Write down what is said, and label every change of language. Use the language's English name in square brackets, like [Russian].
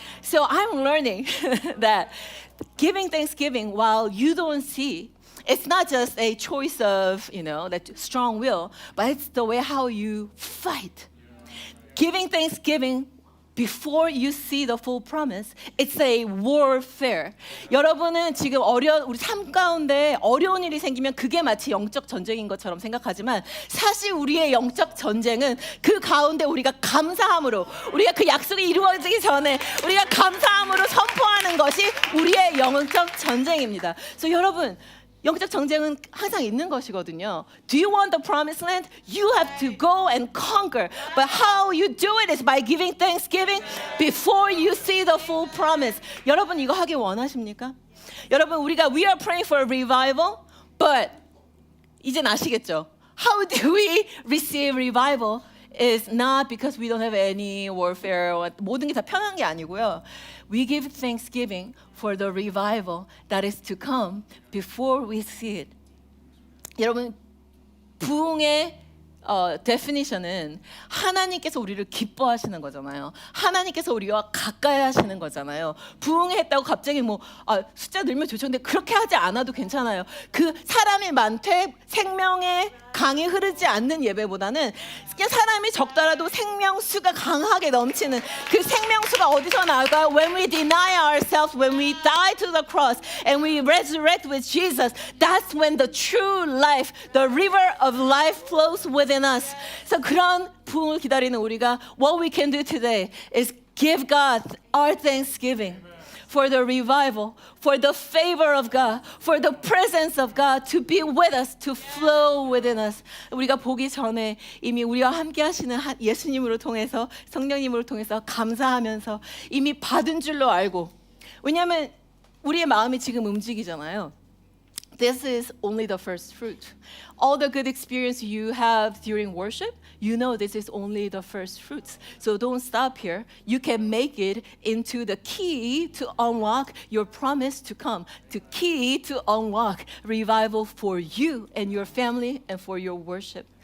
[English] So I'm learning that giving thanksgiving while you don't see, it's not just a choice of, that strong will, but it's the way how you fight. Giving thanksgiving before you see the full promise, it's a warfare. [Korean] 여러분은 지금 우리 삶 가운데 어려운 일이 생기면 그게 마치 영적 전쟁인 것처럼 생각하지만 사실 우리의 영적 전쟁은 그 가운데 우리가 감사함으로 우리가 그 약속이 이루어지기 전에 우리가 감사함으로 선포하는 것이 우리의 영적 전쟁입니다. 그래서 여러분 영적 전쟁은 항상 있는 것이거든요. [English] Do you want the promised land? You have to go and conquer. But how you do it is by giving thanksgiving before you see the full promise. [Korean] 여러분 이거 하기 원하십니까? 여러분 우리가 [English] we are praying for a revival, but [Korean] 이젠 아시겠죠? [English] How do we receive revival? Is not because we don't have any warfare. [Korean] 모든 게 다 편한 게 아니고요. [English] We give thanksgiving for the revival that is to come before we see it. [Korean] 여러분 부흥의 definition은 하나님께서 우리를 기뻐하시는 거잖아요. 하나님께서 우리와 가까이 하시는 거잖아요. 부흥했다고 갑자기 숫자 늘면 좋죠. 근데 그렇게 하지 않아도 괜찮아요. 그 사람이 많되 생명의 강이 흐르지 않는 예배보다는 그냥 사람이 적더라도 생명수가 강하게 넘치는 그 생명수가 어디서 나올까요? [English] When we deny ourselves, when we die to the cross and we resurrect with Jesus, that's when the true life, the river of life flows within us. [Korean] 그래서 그런 부흥을 기다리는 우리가 [English] what we can do today is give God our thanksgiving. For the revival, for the favor of God, for the presence of God to be with us, to flow within us. [Korean] 우리가 보기 전에 이미 우리와 함께 하시는 예수님으로 통해서 성령님으로 통해서 감사하면서 이미 받은 줄로 알고 왜냐하면 우리의 마음이 지금 움직이잖아요. [English] This is only the first fruit. All the good experience you have during worship, you know this is only the first fruits. So don't stop here. You can make it into the key to unlock your promise to come, the key to unlock revival for you and your family and for your worship.